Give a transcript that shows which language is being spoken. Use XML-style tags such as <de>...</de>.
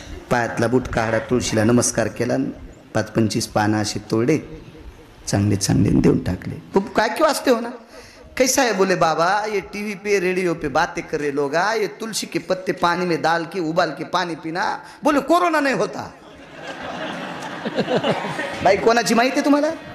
<mr>पायातला बूट काढा, तुळशीला नमस्कार केला, 5-25 पानं असे तोडे, चांगले देऊन टाकले. काय</mr> <hi>क्यों वास्ते हो ना? कैसा है? बोले बाबा ये टीवी पे रेडियो पे बातें कर रहे लोग, ये तुलसी के पत्ते पानी में डाल के उबाल के पानी पीना. बोले कोरोना नहीं होता.</hi> <mr>बाई कोणाची माहिती आहे तुम्हाला?</mr>